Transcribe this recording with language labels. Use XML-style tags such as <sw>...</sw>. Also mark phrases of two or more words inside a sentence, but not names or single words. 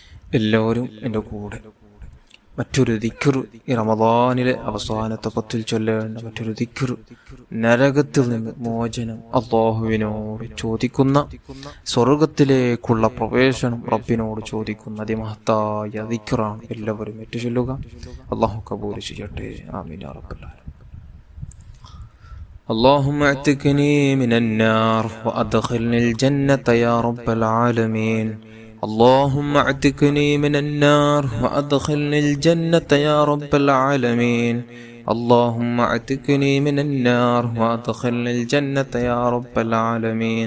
<ml>എല്ലാവരും എൻ്റെ കൂടെ മറ്റൊരു ദിക്ർ, ഈ റമദാനിലെ അവസാനത്തെ 10 ചൊല്ലേണ്ട മറ്റൊരു ദിക്ർ, നരകത്തിൽ നിന്ന് മോചനം, അല്ലാഹുവിനോട് ചോദിക്കുന്ന, സ്വർഗത്തിലേക്കുള്ള പ്രവേശനം റബ്ബിനോട് ചോദിക്കുന്ന അതിമഹത്തായ ദിക്റാണ്. എല്ലാവരും ഏറ്റുചൊല്ലുക. അല്ലാഹു കബൂൽ ചെയ്യട്ടെ.</ml> <ar>آمين يا رب العالمين. اللهم اعتقني من النار وأدخلني الجنة يا رب العالمين. اللهم اعتقني من النار وأدخلني الجنة يا رب العالمين. اللهم اعتقني من النار وأدخلني الجنة يا رب العالمين.</ar>